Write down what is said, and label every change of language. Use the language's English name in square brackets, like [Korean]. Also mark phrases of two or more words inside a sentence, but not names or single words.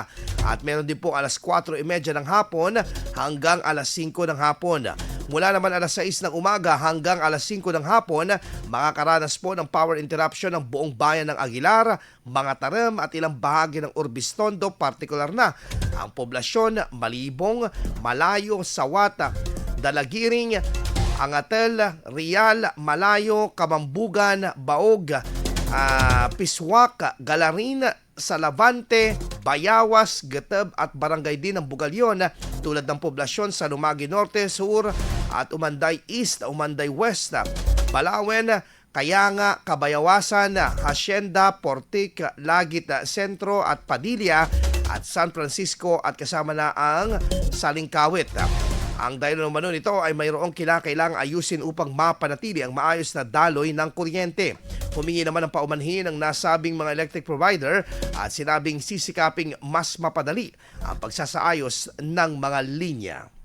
[Filipino] At meron din po alas 4:30 ng hapon hanggang alas 5 ng hapon. Mula naman alas 6 ng umaga hanggang alas 5 ng hapon, makakaranas po ng [English] power interruption [Filipino] ng buong bayan ng Aguilar, mga Taram at ilang bahagi ng Urbistondo, partikular na ang poblasyon Malibong, Malayo, Sawata, Dalagiring, Angatel, Rial, Malayo, Kamambugan, Baog, Piswak, Galarin, Salavante, Bayawas, Gateb at barangay din ng Bugalyon tulad ng poblasyon sa Lumagi Norte, Sur at Umanday East, Umanday West, Balawen, Kayanga, Kabayawasan, Hacienda, Portik, Lagit Sentro at Padilla at San Francisco at kasama na ang Salingkawit. Ang dahilan naman nun ito ay mayroong kinakailangang ayusin upang mapanatili ang maayos na daloy ng kuryente. Humingi naman ng paumanhin ng nasabing mga [English] electric provider [Filipino] at sinabing sisikaping mas mapadali ang pagsasaayos ng mga linya.